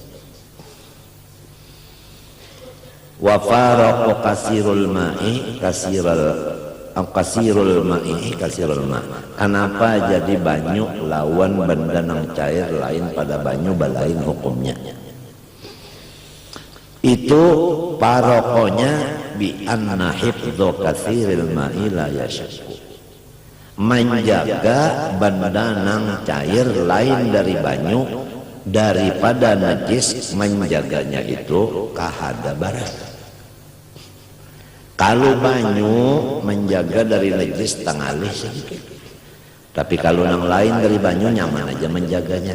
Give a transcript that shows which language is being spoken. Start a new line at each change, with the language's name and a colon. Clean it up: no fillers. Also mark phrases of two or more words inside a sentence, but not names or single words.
Arabic: وفارق كثير الماء كثير الماء'.
Banjar: Kenapa jadi banyu lawan benda nang cair lain pada banyu balain hukumnya? Itu parokonya
Arabic: بأن حفظ كثير الماء لا يشق,
Banjar: menjaga benda nang cair lain dari banyu daripada najis, menjaganya itu kahada barat. Kalau banyu menjaga dari najis tangalih sedikit, tapi kalau nang lain dari banyu nyaman aja menjaganya.